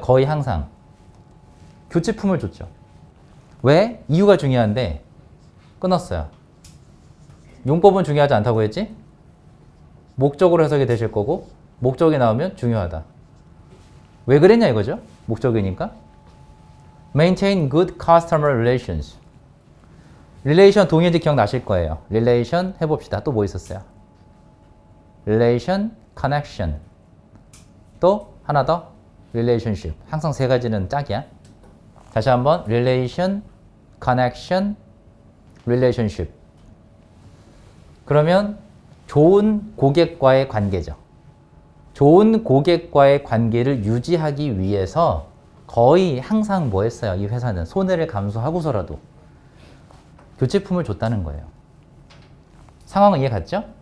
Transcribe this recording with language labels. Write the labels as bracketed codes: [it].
[ko] 거의 항상 교체품을 줬죠. 왜? 이유가 중요한데 끊었어요. 용법은 중요하지 않다고 했지? 목적으로 해석이 되실 거고 목적이 나오면 중요하다. 왜 그랬냐 이거죠? 목적이니까. [en] Maintain good customer relations. [ko] relation 동의어지 기억나실 거예요. relation 해봅시다. 또 뭐 있었어요? relation, connection. 또 하나 더 relationship. 항상 세 가지는 짝이야. 다시 한번 relation, connection, relationship. 그러면 좋은 고객과의 관계죠. 좋은 고객과의 관계를 유지하기 위해서 거의 항상 뭐 했어요? 이 회사는 손해를 감수하고서라도 교체품을 줬다는 거예요. 상황은 이해 갔죠?